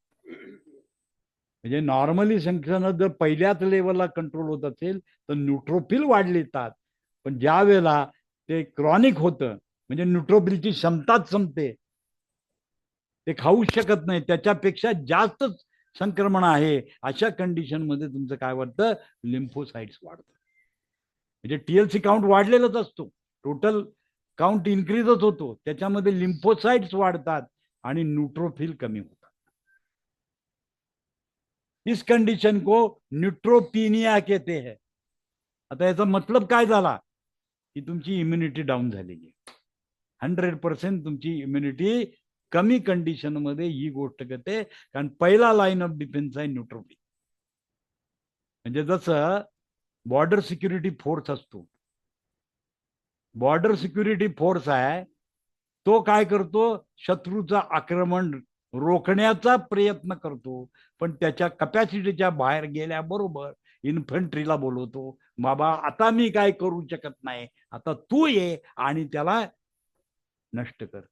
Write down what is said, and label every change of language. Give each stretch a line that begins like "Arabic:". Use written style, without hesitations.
Marathi: म्हणजे नॉर्मली संक्रमण जर पहिल्याच लेवलला कंट्रोल होत असेल तर न्यूट्रोफिल वाढले येतात, पण ज्या वेळेला ते क्रॉनिक होतं म्हणजे न्यूट्रोफिलची क्षमताच संपते, ते खाऊ शकत नाही, त्याच्यापेक्षा जास्त संक्रमण आहे, अशा कंडिशन मध्ये तुमचं काय वाटतं, लिम्फोसाइट्स वाढतात. म्हणजे टीएलसी काउंट वाढलेलाच असतो, टोटल काउंट इन्क्रीजच होतो, त्याच्यामध्ये लिम्फोसाइट्स वाढतात आणि न्यूट्रोफिल कमी होतात.
Hindi: इस कंडिशन को न्यूट्रोपिनिया कहते हैं.
Marathi: आता याचा मतलब काय झाला की तुमची इम्युनिटी डाऊन झालेली आहे, 100% तुमची इम्युनिटी कमी कंडिशन मध्ये ही गोष्ट करते, कारण पहिला लाईन ऑफ डिफेन्स आहे न्यूट्रोफिल. म्हणजे जसं बॉर्डर सिक्युरिटी फोर्स असतो, बॉर्डर सिक्युरिटी फोर्स आहे, तो काय करतो, शत्रूचा आक्रमण रोखण्याचा प्रयत्न करतो, पण त्याच्या कॅपॅसिटीच्या बाहेर गेल्याबरोबर इन्फंट्रीला बोलवतो, बाबा आता मी काय करू शकत नाही, आता तू ये आणि त्याला नष्ट कर.